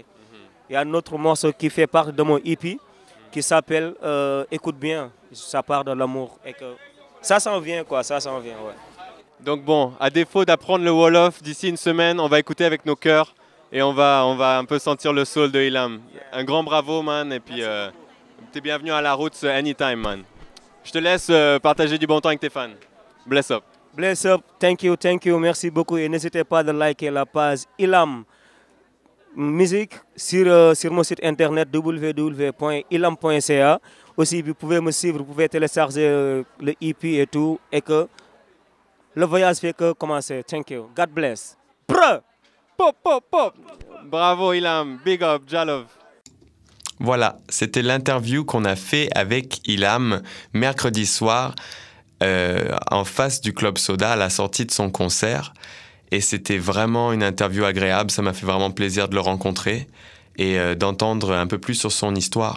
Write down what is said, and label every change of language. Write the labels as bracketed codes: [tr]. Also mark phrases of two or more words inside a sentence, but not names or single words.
[fr] Il y a un autre morceau qui fait partie de mon EP, qui s'appelle Écoute bien, ça part de l'amour. Et que ça s'en vient, quoi, ça s'en vient, ouais. Donc bon, à défaut d'apprendre le Wolof, d'ici une semaine, on va écouter avec nos cœurs et on va un peu sentir le soul de Ilam. Un grand bravo, man, et puis t'es bienvenu à la route [en] anytime, man. [fr] Je te laisse partager du bon temps avec tes fans. [en] Bless up. Bless up, thank you, [fr] merci beaucoup. Et n'hésitez pas à liker la page Ilam Musique sur mon site internet www.ilam.ca. Aussi, vous pouvez me suivre, vous pouvez télécharger le EP et tout. Et que le voyage fait que commencer. [en] Thank you. God bless. Brr! Pop, pop, pop. Bravo, Ilam. Big up, Jalov. [fr] Voilà, c'était l'interview qu'on a fait avec Ilam mercredi soir en face du Club Soda à la sortie de son concert. Et c'était vraiment une interview agréable, ça m'a fait vraiment plaisir de le rencontrer et d'entendre un peu plus sur son histoire.